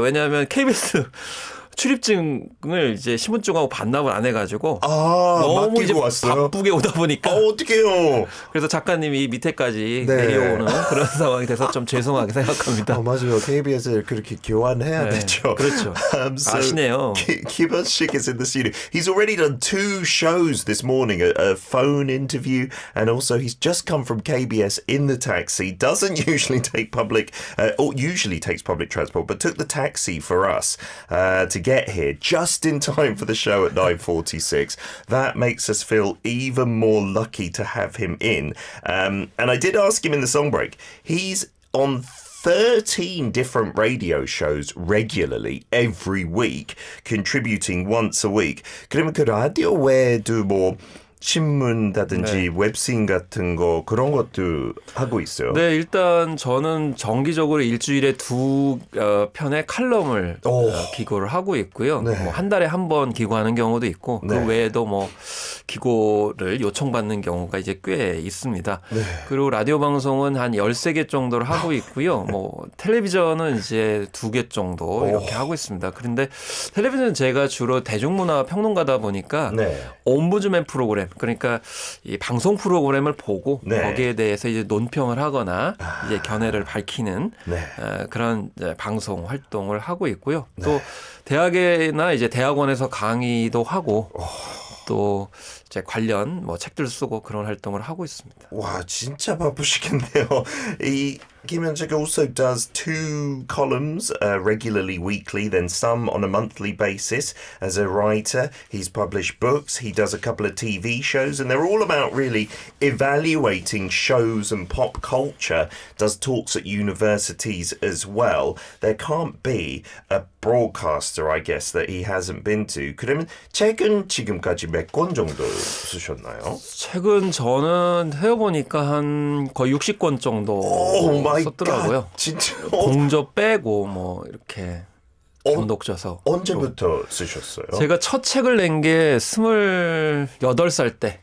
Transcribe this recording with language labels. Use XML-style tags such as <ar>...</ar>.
<ko>왜냐하면 KBS 출입증을 이제 신분증하고 반납을 안 해가지고 너무 이제 왔어요? 바쁘게 오다 보니까 어떡해요. 그래서 작가님이 밑에까지 네. 내려오는 그런 상황이 돼서 좀 죄송하게 생각합니다. 맞아요. KBS를 그렇게 교환해야 되죠. 그렇죠. 아시네요.</ko> <en>Kim Hyun-sik is in the studio. He's already done 2 shows this morning, a phone interview, and also he's just come from KBS in the taxi. Doesn't usually take usually takes public transport, but took the taxi for us to get here just in time for the show at 9:46. That makes us feel even more lucky to have him in. And I did ask him in the song break. He's on 13 different radio shows regularly every week, contributing once a week.</en> <ko>그러면 그 라디오 외에도 뭐 신문이라든지 웹씬 같은 거 그런 것도 하고 있어요. 네, 일단 저는 정기적으로 일주일에 2편의 칼럼을 기고를 하고 있고요. 네. 뭐 한 달에 한 번 기고하는 경우도 있고 네. 그 외에도 뭐 기고를 요청받는 경우가 이제 꽤 있습니다. 네. 그리고 라디오 방송은 한 13개 정도를 하고 있고요. 뭐 텔레비전은 이제 2개 정도 이렇게 하고 있습니다. 그런데 텔레비전은 제가 주로 대중문화 평론가다 보니까 옴부즈맨 프로그램 그러니까 이 방송 프로그램을 보고 거기에 대해서 이제 논평을 하거나 이제 견해를 밝히는 그런 이제 방송 활동을 하고 있고요. 또 대학이나 이제 대학원에서 강의도 하고 또 이제 관련 뭐 책들 쓰고 그런 활동을 하고 있습니다. 와, 진짜 바쁘시겠네요.</ko> <en>이 Kim Hyun-sik also does 2 columns regularly weekly, then some on a monthly basis as a writer. He's published books, he does a couple of TV shows, and they're all about really evaluating shows and pop culture, does talks at universities as well. There can't be a broadcaster, I guess, that he hasn't been to.</en> <ko>그러면 책은 지금까지 몇 권 정도 쓰셨나요? 책은 저는 해보니까 한 거의 60권 정도 썼더라고요. 진짜? 공저 빼고 뭐 이렇게 전독져서. 언제부터 쓰셨어요? 제가 첫 책을 낸 게 28살 때.</ko>